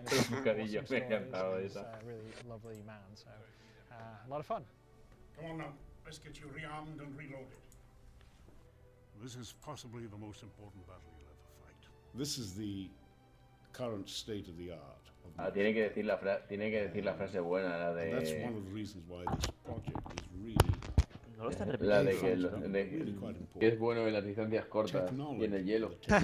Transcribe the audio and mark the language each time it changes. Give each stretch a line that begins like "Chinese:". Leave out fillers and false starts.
Spanish: Bocadillo, me ha encantado esa.
English: A really lovely man, so a lot of fun. Come on now, let's get you rearmed and reloaded. This is possibly the most important battle you'll ever fight. This is the current state of the art.
Spanish: Tiene que decir la frase buena, la de.
English: That's one of the reasons why this project is really.
Spanish: No lo están repitiendo. La de que es bueno en las distancias cortas y en el hielo.